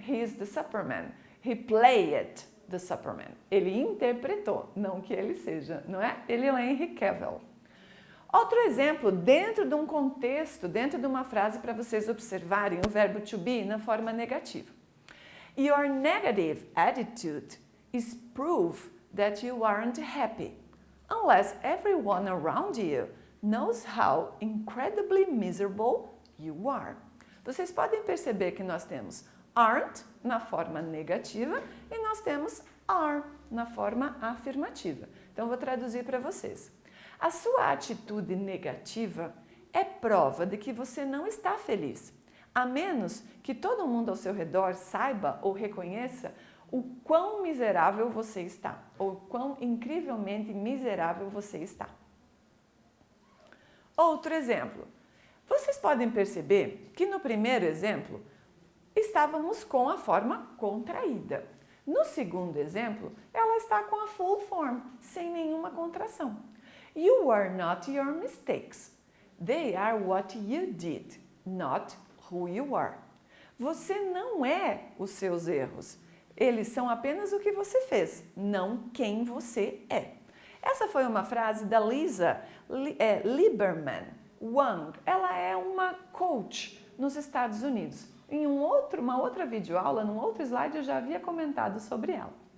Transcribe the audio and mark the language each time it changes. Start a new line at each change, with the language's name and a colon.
English: He is the Superman. He played the Superman.
Portuguese: Ele interpretou, não que ele seja, não é? Ele é o Henry Cavill. Outro exemplo, dentro de um contexto, dentro de uma frase para vocês observarem o verbo to be na forma negativa.
English: Your negative attitude is proof that you aren't happy, unless everyone around you knows how incredibly miserable you are.
Portuguese: Vocês podem perceber que nós temos aren't na forma negativa e nós temos are na forma afirmativa. Então, vou traduzir para vocês. A sua atitude negativa é prova de que você não está feliz, a menos que todo mundo ao seu redor saiba ou reconheça o quão miserável você está, ou quão incrivelmente miserável você está. Outro exemplo. Vocês podem perceber que no primeiro exemplo estávamos com a forma contraída. No segundo exemplo, ela está com a full form, sem nenhuma contração.
English: You are not your mistakes. They are what you did, not who you are.
Portuguese: Você não é os seus erros. Eles são apenas o que você fez, não quem você é. Essa foi uma frase da Lisa Lieberman Wang. Ela é uma coach nos Estados Unidos. Em uma outra videoaula, num outro slide, eu já havia comentado sobre ela.